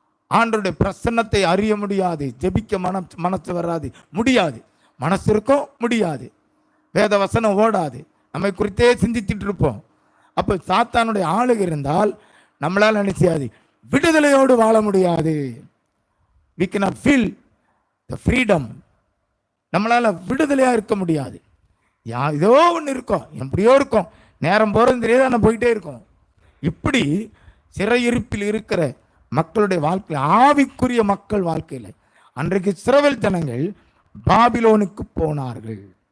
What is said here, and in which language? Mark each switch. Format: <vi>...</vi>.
<ta>ஆண்டவருடைய பிரசன்னத்தை அறிய முடியாது, ஜெபிக்க மனசு வராது, முடியாது. மனசு இருக்கும், முடியாது. வேத வசனம் ஓடாது, நம்மை குறித்தே சிந்திச்சுட்டு இருப்போம். அப்போ சாத்தானுடைய ஆளுகை இருந்தால் நம்மளால் நினைச்சாது விடுதலையோடு வாழ முடியாது.</ta> <en>we cannot feel the freedom.</en> <ta>நம்மளால் விடுதலையாக இருக்க முடியாது. ஏதோ ஒன்று இருக்கும், எப்படியோ இருக்கும், நேரம் போகிறது தெரியாது, ஆனால் போயிட்டே இருக்கும். இப்படி சிறையிருப்பில் இருக்கிற மக்களுடைய வாழ்க்கை, ஆவிக்குரிய மக்கள் வாழ்க்கையில் அன்றைக்கு இஸ்ரவேல் ஜனங்கள் பாபிலோனுக்கு போனார்கள்.</ta>